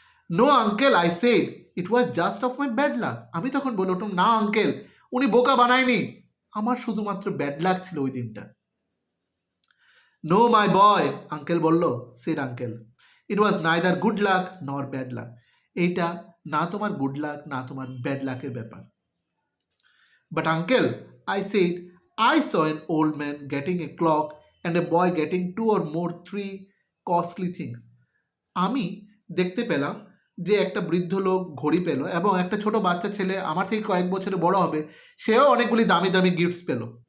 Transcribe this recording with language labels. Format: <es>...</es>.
<en>no uncle I said, it was just of my bad luck,</en> <bn>আমি তখন বললাম, না আঙ্কেল, উনি বোকা বানায়নি, আমার শুধুমাত্র ব্যাড লাক ছিল ওই দিনটা।</bn> <en>no my boy,</en> <bn>আঙ্কেল বলল,</bn> <en>said uncle, it was neither good luck nor bad luck,</en> <bn>এইটা না তোমার গুড লাক না তোমার ব্যাড লাকের ব্যাপার।</bn> <en>But uncle, I said, I saw an old man getting a clock and a boy getting 2 or more 3 costly things.</en> <bn>আমি দেখতে পেলাম যে একটা বৃদ্ধ লোক ঘড়ি পেল এবং একটা ছোট বাচ্চা ছেলে আমার থেকে কয়েক বছরে বড় হবে, সেও অনেকগুলি দামি দামি গিফটস পেল।</bn>